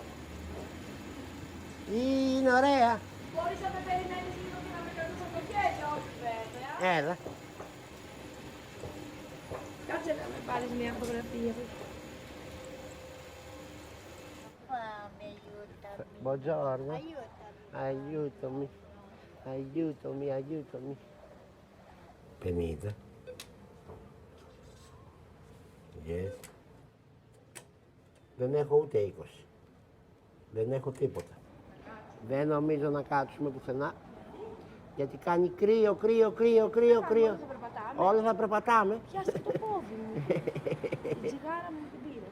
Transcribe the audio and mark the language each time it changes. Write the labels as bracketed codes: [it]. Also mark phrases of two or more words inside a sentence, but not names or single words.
[el] Είναι ωραία. Μπορείς να με περιμένεις λίγο και να με κάνεις από το χέρι, όχι βέβαια. Έλα. Κάτσε να με πάρεις μια φωτογραφία. Πάμε, Ιούτα μου. [it] Buongiorno. Aiutami. Aiutami. Aiutami. 50. [el] Yes. Δεν έχω ούτε 20. Δεν έχω τίποτα. Δεν νομίζω να κάτσουμε πουθενά. Γιατί κάνει κρύο. Όλα θα περπατάμε. Πιάστε το πόδι μου. Την τσιγάρα μου την πήρες.